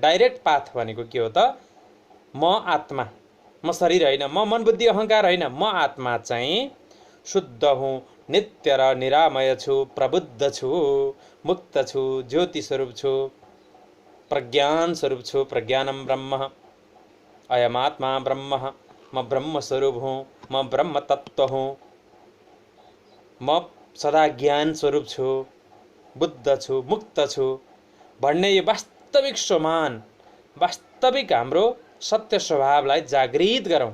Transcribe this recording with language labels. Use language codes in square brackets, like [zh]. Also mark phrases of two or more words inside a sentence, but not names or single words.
[en] direct path [ne] भनेको के हो त? म आत्मा, म शरीर होइन, म मन बुद्धि अहङ्कार होइन, म आत्मा चाहिँ शुद्ध हुँ, नित्य र निरामय छु, प्रबुद्ध छु, मुक्त छु, ज्योति स्वरूप छु, प्रज्ञान स्वरूप छु। [sa] प्रज्ञानम ब्रह्म, अयमात्मा ब्रह्म, [ne] म ब्रह्म स्वरूप हुँ, म ब्रह्म तत्त्व हुँ, म सदा ज्ञान स्वरूप छु, बुद्ध छु, मुक्त छु भन्ने यो वास्तविक स्वमान, वास्तविक हाम्रो सत्य स्वभावलाई जागृत गरौँ।